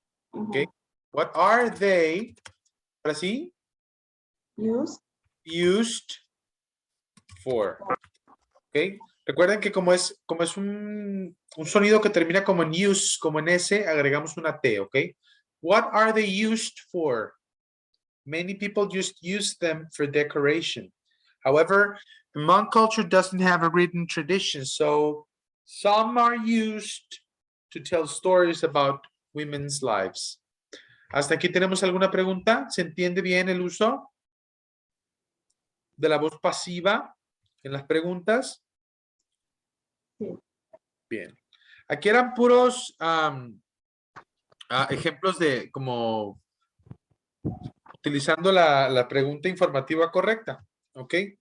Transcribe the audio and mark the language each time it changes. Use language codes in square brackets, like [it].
[en] Okay. What are they? [es] Ahora sí. [en] Used. Used for. Okay. [es] Recuerden que como es un sonido que termina como en use, como en S, agregamos una T, ¿ok? [en] What are they used for? Many people just use them for decoration. However, Hmong culture doesn't have a written tradition, so some are used to tell stories about women's lives. [es] ¿Hasta aquí tenemos alguna pregunta? ¿Se entiende bien el uso de la voz pasiva en las preguntas? Sí. Bien. Aquí eran puros ejemplos de como utilizando la pregunta informativa correcta. ¿Ok?